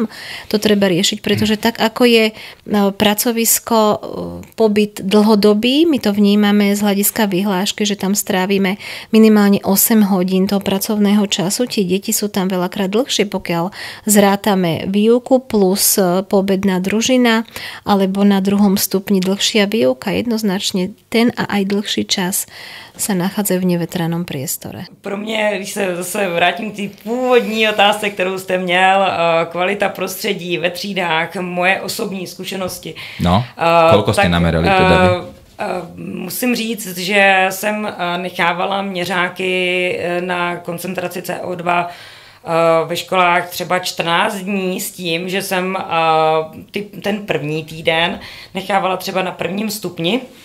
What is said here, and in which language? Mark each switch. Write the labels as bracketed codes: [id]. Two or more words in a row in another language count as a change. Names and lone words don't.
[sk] to treba riešiť, pretože tak ako je pracovisko pobyt dlhodobý, my to vnímame z hľadiska vyhlášky, že tam strávime minimálne 8 hodín toho pracovného času, tie deti sú tam veľakrát dlhšie, pokiaľ zrátame výuku plus poobedná družina, alebo na druhom stupni dlhšia výuka, jednoznačne ten a aj dlhší čas sa nachádzajú v nevetranom priestore. [cs] Pro mě, když se zase vrátím k té původní otázce, kterou jste měl, kvalita prostředí ve třídách, moje osobní zkušenosti. [sk] No, koľko ste namerali teda vy? [cs] Musím říct, že jsem nechávala měřáky na koncentraci CO2 ve školách třeba 14 dní s tím, že jsem ten první týden nechávala třeba na prvním stupni.